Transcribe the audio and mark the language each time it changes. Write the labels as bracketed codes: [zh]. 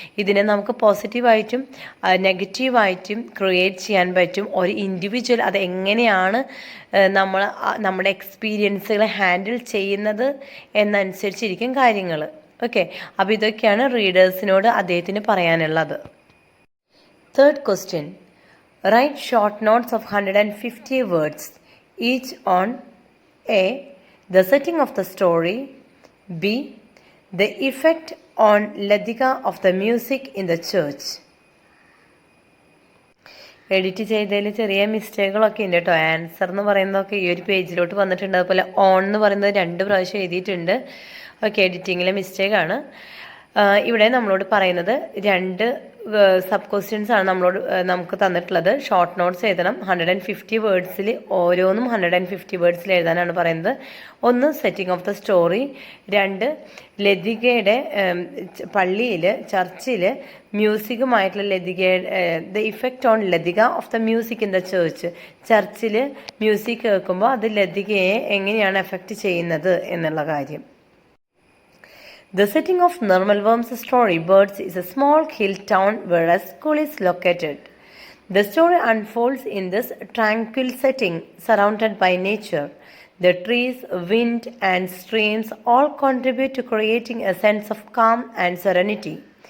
[ml] ഇതിനെ നമുക്ക് പോസിറ്റീവായിട്ടും നെഗറ്റീവായിട്ടും ക്രിയേറ്റ് ചെയ്യാൻ പറ്റും. ഒരു ഇൻഡിവിജ്വൽ അത് എങ്ങനെയാണ് നമ്മുടെ എക്സ്പീരിയൻസുകളെ ഹാൻഡിൽ ചെയ്യുന്നത് എന്നനുസരിച്ചിരിക്കും കാര്യങ്ങൾ. ഓക്കെ, അപ്പോൾ ഇതൊക്കെയാണ് റീഡേഴ്സിനോട് അദ്ദേഹത്തിന് പറയാനുള്ളത്. [en] Third question. Write short notes of 150 words, each on A. the setting of the story, B. the effect on Ladika of the music in the church. [ml] Edit ചെയ്തതിൽ ചെറിയ മിസ്റ്റേക്കുകളൊക്കെ ഉണ്ട് കേട്ടോ. ആൻസർ എന്ന് പറയുന്നതൊക്കെ ഈ ഒരു പേജിലോട്ട് വന്നിട്ടുണ്ട്. അതുപോലെ ഓൺ എന്ന് പറയുന്നത് 2 പ്രാവശ്യം എഴുതിയിട്ടുണ്ട്. ഓക്കെ, എഡിറ്റിങ്ങിലെ മിസ്റ്റേക്കാണ്. ഇവിടെ നമ്മളോട് പറയുന്നത് 2 സബ് ക്വസ്റ്റ്യൻസ് ആണ് നമുക്ക് തന്നിട്ടുള്ളത്. ഷോർട്ട് നോട്ട്സ് എഴുതണം. 150 വേർഡ്സിൽ ഓരോന്നും 150 വേർഡ്സിൽ എഴുതാനാണ് പറയുന്നത്. [en] 1 setting of the story, 2 [ml] ലതികയുടെ പള്ളിയിൽ ചർച്ചിൽ മ്യൂസിക്കുമായിട്ടുള്ള [en] The effect on Lathika of the music in the church. [ml] Churchill music കേൾക്കുമ്പോൾ അത് ലതികയെ എങ്ങനെയാണ് എഫക്റ്റ് ചെയ്യുന്നത് എന്നുള്ള കാര്യം. [en] The setting of Nirmal Worm's story, Birds, is a small hill town where a school is located. The story unfolds in this tranquil setting surrounded by nature. The trees, wind, and streams all contribute to creating a sense of calm and serenity.